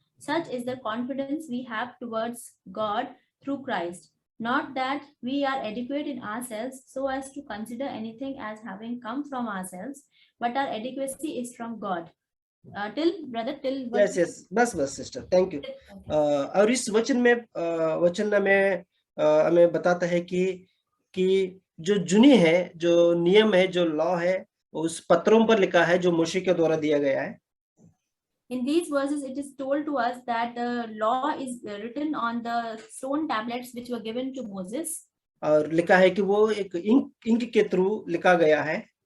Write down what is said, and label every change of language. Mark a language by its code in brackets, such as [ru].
[en] Such is the confidence we have towards God through Christ. Not that we are adequate in ourselves so as to consider anything as having come from ourselves, but our adequacy is from God. Till yes, बस sister, thank you. [hi] और इस वचन में हमें बताता है कि जो जुनी है, जो नियम है, जो लॉ है, उस पत्रों पर लिखा है जो मूसा के द्वारा दिया गया है। [en] In these verses, it is told to us that the law is written on the stone tablets which were given to Moses. [hi] और लिखा है कि वो एक इंक के थ्रू लिखा गया है।